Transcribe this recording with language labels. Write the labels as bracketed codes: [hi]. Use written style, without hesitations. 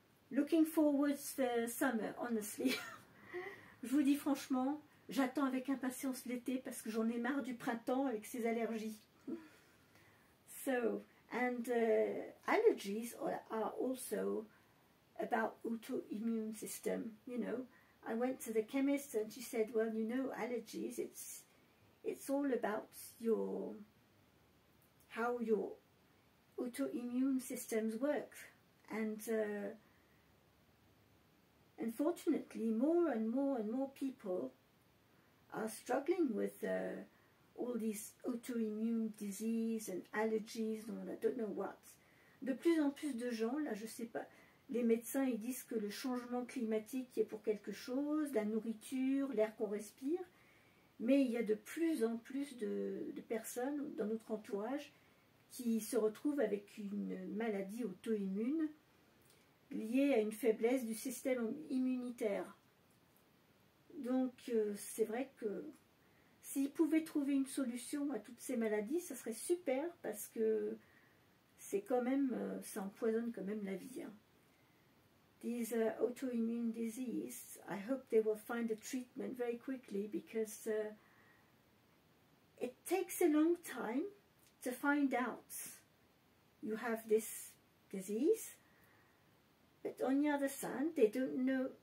[en] Looking forward to the summer, honestly. [fr] Je vous dis franchement, j'attends avec impatience l'été parce que j'en ai marre du printemps avec ses allergies. [en] So, and allergies are also about autoimmune system, you know. I went to the chemist and she said, well, you know, allergies, it's all about how your autoimmune systems work. And unfortunately, more and more people are struggling with all these autoimmune disease and allergies, and I don't know what. [fr] De plus en plus de gens, là, je sais pas, les médecins, ils disent que le changement climatique est pour quelque chose, la nourriture, l'air qu'on respire, mais il y a de plus en plus de personnes dans notre entourage qui se retrouvent avec une maladie auto-immune liée à une faiblesse du système immunitaire. Donc c'est vrai que s'ils pouvaient trouver une solution à toutes ces maladies, ça serait super, parce que c'est quand même, ça empoisonne quand même la vie. Hein. [en] These autoimmune disease, I hope they will find a treatment very quickly, because it takes a long time to find out you have this disease, but on the other side, they don't know.